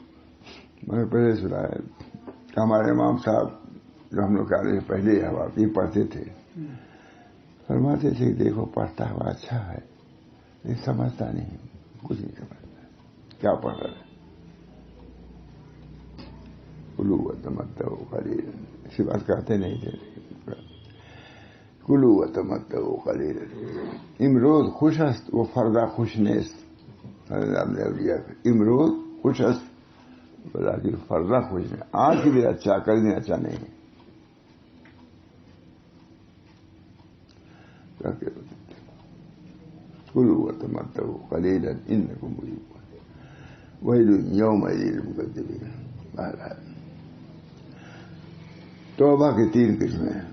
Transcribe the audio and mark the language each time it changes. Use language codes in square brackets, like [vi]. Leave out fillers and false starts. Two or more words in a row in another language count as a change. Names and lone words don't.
[ur] میں نے پہلے سنا ہے کہ ہمارے امام صاحب جو ہم لوگ آنے سے پہلے یہ پڑھتے تھے, فرماتے تھے دیکھو پڑھتا ہوا اچھا ہے لیکن سمجھتا نہیں, کچھ نہیں سمجھتا کیا پڑھ رہا ہے. [ar] کلوا وتمتعوا قلیلا, [ur] اسی بات کہتے نہیں تھے. [ar] کلوا وتمتعوا قلیلا. [fa] امروز خوش است و فردا خوش نیست. امروز خوش است [ur] لیکن فردا خوش نہیں. آج کے لیے اچھا, کل دن اچھا نہیں ہے. [ar] کلوا وتمتعوا قلیلا انکم مجرمون ویل یومئذ للمکذبین. [ur] توبہ کی 3 قسمیں ہیں.